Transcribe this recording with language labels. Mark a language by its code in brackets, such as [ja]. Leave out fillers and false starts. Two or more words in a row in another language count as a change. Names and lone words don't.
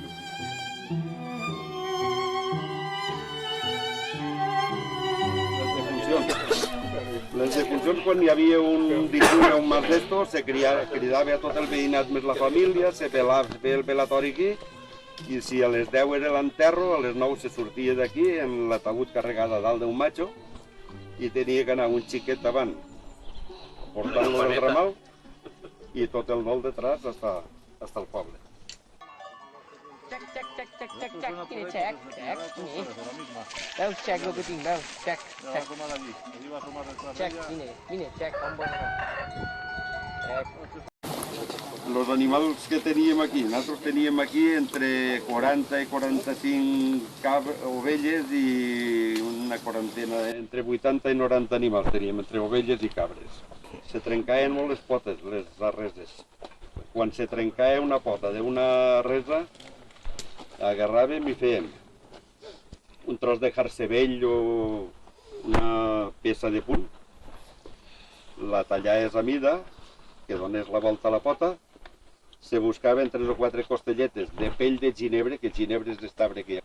[ca] Les defuncions, quan hi havia un difunt o un mal d'estos, se cridava a tot el veïnat més la família, se velava el velatori aquí, i si a les 10 era l'enterro, a les 9 se sortia d'aquí en l'ataúd carregada dalt d'un macho i tenia que anar un xiquet davant portant-lo del ramal i tot el dol [es] detrás hasta [ca] el poble. Check. Ini check. Ini. Veus, check lo que tinc, veus. Check. Check, vine, check. Los animals que teníem aquí, nosaltres teníem aquí entre 40 i 45 ovelles i una quarantena, entre 80 i 90 animals teníem, entre ovelles i cabres. Se trencaven molt les potes, les reses. Quan se trencava una pota d'una resa, agarràvem i fèiem un tros de jarcebell o una peça de punt, la tallaves a mida, que donés la volta a la pota, se buscaven 3 o 4 costelletes de pell de ginebre, que ginebre és d'estabre que hi ha.